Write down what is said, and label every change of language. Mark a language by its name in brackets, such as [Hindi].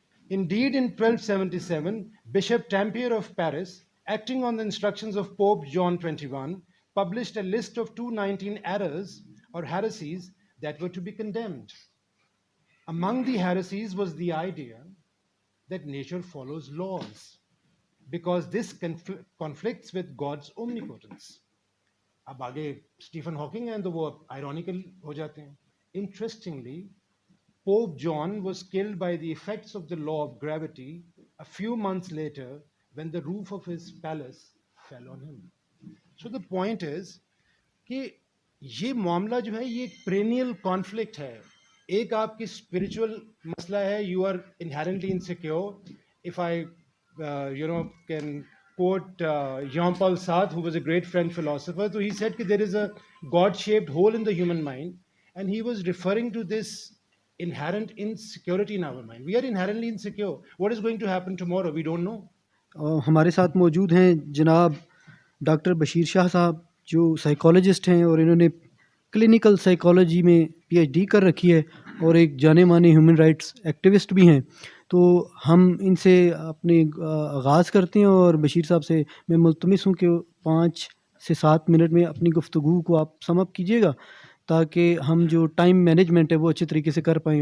[English] Indeed, in 1277, Bishop Tampier of Paris, acting on the instructions of Pope John XXI, published a list of 219 errors or heresies that were to be condemned. Among the heresies was the idea that nature follows laws, because this conflicts with God's omnipotence. [Urdu] اب آگے Stephen Hawking ہیں تو وہ آئرونیکل ہو جاتے ہیں. [English] Interestingly, Pope John was killed by the effects of the law of gravity a few months later when the roof of his palace fell on him. So the point is [Urdu] کہ یہ معاملہ جو ہے یہ ایک perennial conflict ہے. ایک آپ کی spiritual مسئلہ ہے, [English] you are inherently insecure. If I can quote Jean-Paul Sartre, who was a great French philosopher, so he said that there is a God-shaped hole in the human mind, and he was referring to this inherent insecurity in our mind. We are inherently insecure. What is going to happen tomorrow? We don't know. [Urdu] ہمارے ساتھ موجود ہیں جناب doctor Bashir شاہ صاحب, جو psychologist ہیں اور انہوں نے کلینکل سائیکالوجی میں پی ایچ ڈی کر رکھی ہے اور ایک جانے مانے ہیومن رائٹس ایکٹیوسٹ بھی ہیں. تو ہم ان سے اپنے آغاز کرتے ہیں اور بشیر صاحب سے میں ملتمس ہوں کہ 5 سے 7 منٹ میں اپنی گفتگو کو آپ سم اپ کیجیے گا تاکہ ہم جو ٹائم مینجمنٹ ہے وہ اچھے طریقے سے کر پائیں.